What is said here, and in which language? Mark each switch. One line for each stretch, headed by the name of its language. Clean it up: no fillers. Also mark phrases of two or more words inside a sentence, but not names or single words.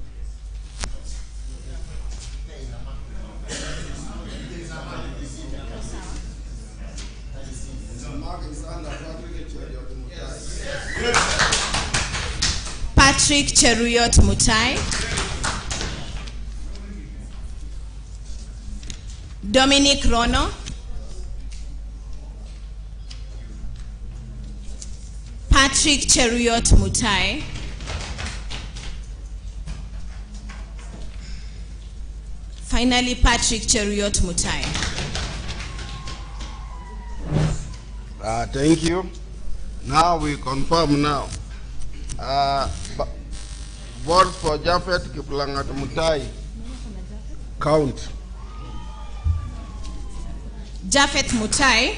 English: Patrick Cheriot Mutai. Dominic Rono. Patrick Cheriot Mutai. Finally, Patrick Cheriot Mutai. Thank you. Now we confirm now. Vote for Japheth Kiplangat Mutai. Count. Japheth Mutai.